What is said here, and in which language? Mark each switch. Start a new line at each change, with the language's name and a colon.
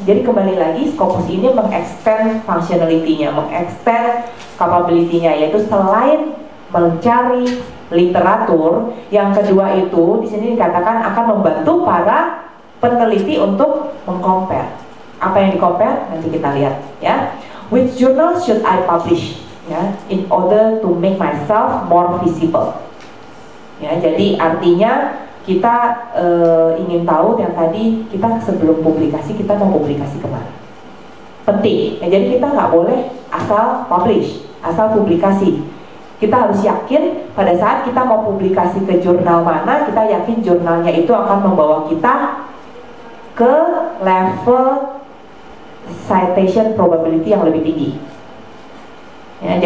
Indonesian: Jadi kembali lagi, Scopus ini mengextend functionality-nya, mengextend capability-nya, yaitu selain mencari literatur, yang kedua itu di sini dikatakan akan membantu para peneliti untuk mengcompare. Apa yang di-compare? Nanti kita lihat ya.
English: Which journal should I publish ya, in order to make myself more visible ya.
Indonesian: Jadi artinya kita ingin tahu yang tadi, kita sebelum publikasi kita mau publikasi kemana, penting ya. Jadi kita nggak boleh asal publish, asal publikasi. Kita harus yakin pada saat kita mau publikasi ke jurnal mana, kita yakin jurnalnya itu akan membawa kita ke level citation probability yang lebih tinggi ya.